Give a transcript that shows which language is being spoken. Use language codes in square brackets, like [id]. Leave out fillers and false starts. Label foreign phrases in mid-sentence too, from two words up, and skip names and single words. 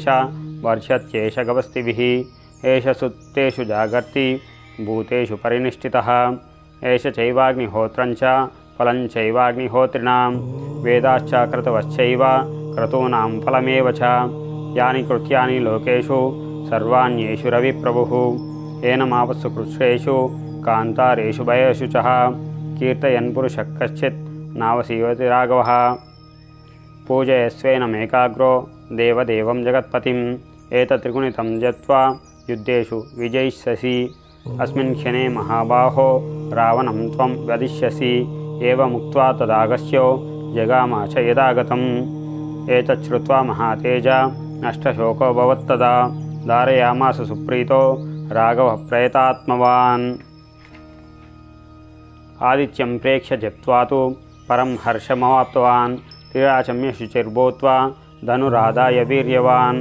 [sa] వర్షత్యేష గవస్తిభిః ఏష సుత్తేషు జాగర్తి భూతేషు పరినిష్ఠితః ఏష చైవాగ్నిహోత్రం చ ఫలం చైవాగ్నిహోత్రిణాం వేదాశ్చ క్రతువశ్చైవ క్రతూనాం ఫలమేవ చ యాని కృత్యాని లోకేషు సర్వాణ్యేషు రవిప్రభుః ఏనమావస్సు కృచ్ఛ్రేషు కాంతారేషు భయేషు చ కీర్తయన్ పురుషః కశ్చిత్ నావసీవతి రాఘవः పూజయస్వేనమేకాగ్రో దేవదేవం జగత్పతిం ఏతత్రిగుణితం జత్వా యుద్ధేషు విజయిష్యసి अस्मिन् क्षणे महाबाहो रावणं त्वं वदिष्यसि एवमुक्त्वा तदागस्यो జగామ చ యదాగతం ఏతచ్ఛ్రుత్వా మహాతేజ నష్టశోకో భవత్తదా ధారయామాస సుప్రీతో రాఘవ ప్రేతాత్మవాన్. ఆదిత్యం ప్రేక్ష్య జప్త్వా తు పరం హర్షమవాప్తవాన్ త్రిరాచమ్య శుచిర్భూత్వా ధనురాదాయ వీర్యవాన్.